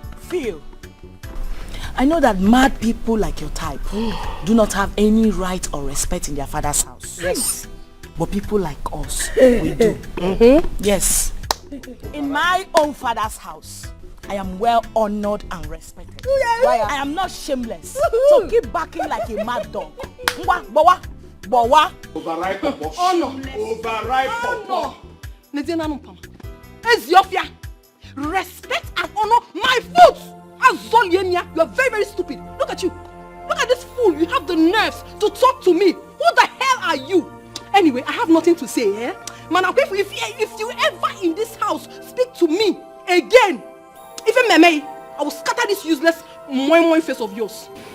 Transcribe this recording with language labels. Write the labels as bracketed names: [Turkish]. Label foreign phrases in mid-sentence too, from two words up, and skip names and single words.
[English] Phil, I know that mad people like your type do not have any right or respect in their father's house. Yes. But people like us, we do. Yes. In my own father's house, I am well honored and respected. I am not shameless. So keep barking like a mad dog. Bawa. Overripe papa. Overripe papa. Respect and honor my foot. Azolienia, you are very, very stupid. Look at you. Look at this fool. You have the nerves to talk to me. Who the hell are you? Anyway, I have nothing to say, eh? Man, if you ever in this house speak to me again, even Meme, I will scatter this useless moi face of yours.